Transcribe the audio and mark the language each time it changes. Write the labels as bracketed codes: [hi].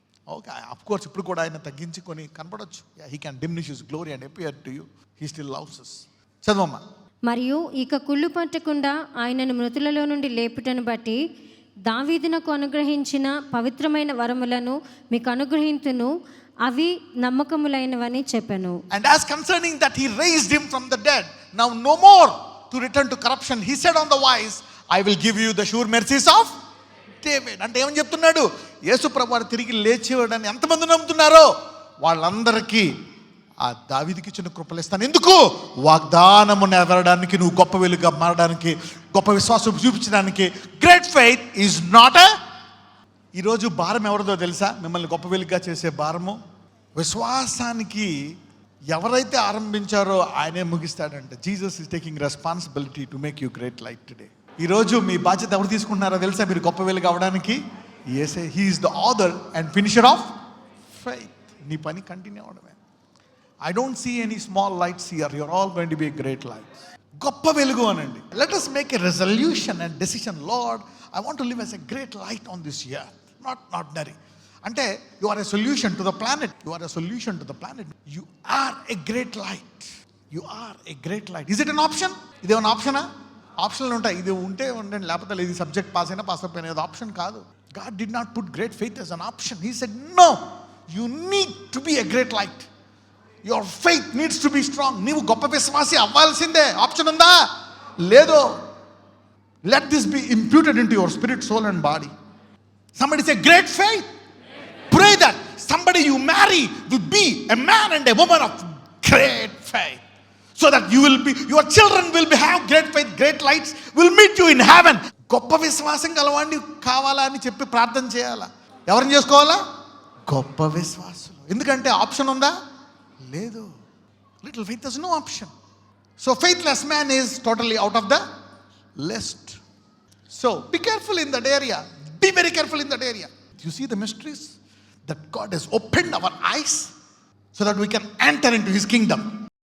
[en] okay, of course [te] ఇప్పుడు కూడా ఆయన తగ్గించుకొని కనపడవచ్చు. [en] He can diminish his glory and appear to you. He still loves us. [te] చదవమ్మా. మరియు ఇక కుళ్ళు పట్టకుండా ఆయనను మృతులలో నుండి లేపుటను బట్టి దావీదునకు అనుగ్రహించిన పవిత్రమైన వరములను మీకు అనుగ్రహింతును, అవి నమ్మకములైనవని చెప్పాను. [en] And as concerning that he raised him from the dead, now no more to return to corruption, he said on the wise, I will give you the sure mercies of David. [te] అంటే ఏమని చెప్తున్నాడు? యేసు ప్రభువు తిరిగి లేచేవాడని ఎంతమంది నమ్ముతున్నారో వాళ్ళందరికీ ఆ దావీదుకి ఇచ్చిన కృపలు ఇస్తాను. ఎందుకు? వాగ్దానము నెరవేరడానికి, నువ్వు గొప్ప వెలుగుగా మారడానికి, గొప్ప విశ్వాసం చూపించడానికి. [en] Great faith is not a. [te] ఈరోజు భారం ఎవరిదో తెలుసా? మిమ్మల్ని గొప్ప వెలుగుగా చేసే భారము విశ్వాసానికి ఎవరైతే ఆరంభించారో ఆయనే ముగిస్తాడంటే. [en] Jesus is taking responsibility to make you great light today. [te] ఈరోజు మీ బాధ్యత ఎవరు తీసుకుంటున్నారో తెలుసా? మీరు గొప్ప వెలుగు అవడానికి యేసే. [en] He is the author and finisher of faith. [te] నీ పని continue అవడమే. [en] I don't see any small lights here. You are all going to be great lights. [te] గొప్ప వెలుగు అనండి. [en] Let us make a resolution and decision. Lord, I want to live as a great light on this year, not ordinary. అంటే you are a solution to the planet. You are a solution to the planet. You are a great light. You are a great light. Is it an option? [te] ఇదేమన్నా ఆప్షనా? ఆప్షన్లు ఉంటాయి. ఇది ఉంటే ఉండండి, లేకపోతే ఇది subject pass అయినా పాస్ అయిపోయినా. ఇది ఆప్షన్ కాదు. [en] God did not put great faith as an option. He said, no, you need to be a great light. Your faith needs to be strong. [te] నీవు గొప్ప విశ్వాసి అవ్వాల్సిందే. ఆప్షన్ ఉందా? లేదు. [en] Let this be imputed into your spirit, soul and body. Somebody say great faith. Pray that somebody you marry will be a man and a woman of great faith, so that you will be, your children will be, have great faith. Great lights will meet you in heaven. [te] గొప్ప విశ్వాసం గలవాడిని కావాలా అని చెప్పి ప్రార్థన చేయాలా? ఎవరిని చేసుకోవాలా? గొప్ప విశ్వాసులు. ఎందుకంటే ఆప్షన్ ఉందా? లేదు. [en] Little faith is no option. So faithless man is totally out of the list. So be careful in that area. Be very careful in that area. You see the mysteries that God has opened our eyes so that we can enter into his kingdom.